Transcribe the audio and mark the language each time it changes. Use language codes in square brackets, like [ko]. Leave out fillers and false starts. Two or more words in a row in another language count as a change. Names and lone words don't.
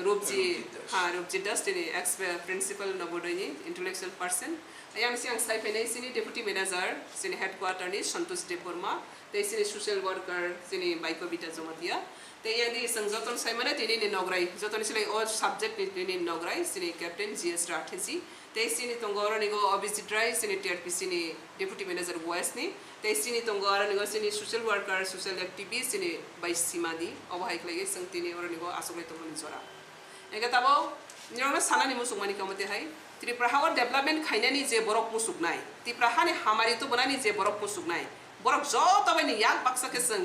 [trp] Rubji Das ini [en] ex principal [trp] Nabodoi [en] intellectual person [trp] yang siang stipend sini [en] deputy manager [trp] sini headquarter ni Santosh Deporma te sini [en] social worker [trp] sini Baiko Bita Jomatia te yang di sangjoton sai mana tini ni nograi joton sini [en] all subject [trp] ni nograi sini Captain J.S. Rathe ji te sini tonggoro ni go [en] obviously dry [trp] sini TRPC ni [en] deputy manager [trp] West ni te sini tonggoro ni go sini [en] social worker social activist [trp] sini Bai Simadi obahai klagi sang tini oro ni go asogre to mani jora ega tabo nirona sana ni musuk mani kamate hai Tripura hawa development khainani je borok musuk nai Tripura hani hamari to banani je borok musuk nai borok joto bani yak baksa ke sang